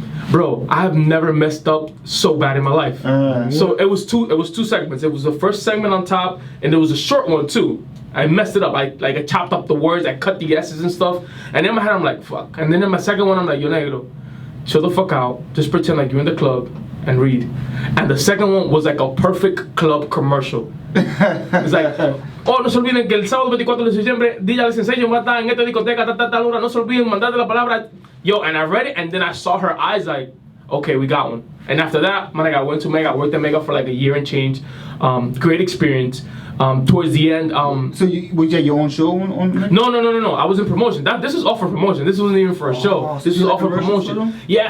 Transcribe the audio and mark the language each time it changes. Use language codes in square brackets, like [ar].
[en] Bro, I have never messed up so bad in my life. So it was two segments. It was the first segment on top, and there was a short one too. I messed it up. I chopped up the words. I cut the S's and stuff. And in my head, I'm like, fuck. And then in my second one, I'm like, yo, negro, chill the fuck out. Just pretend like you're in the club and read. And the second one was like a perfect club commercial. It's like, oh, [es] no se olviden que el sábado 24 de diciembre, ya les enseño va a estar en esta discoteca, tal hora. No se olviden mandar la palabra. [en] Yo, and I read it, and then I saw her eyes like, okay, we got one. And after that, man, I went to Mega. I worked at Mega for like a year and change. Great experience. Towards the end, so was you at your own show on? No. I was in promotion. This is all for promotion. This wasn't even for a show. This is all for promotion. Yeah.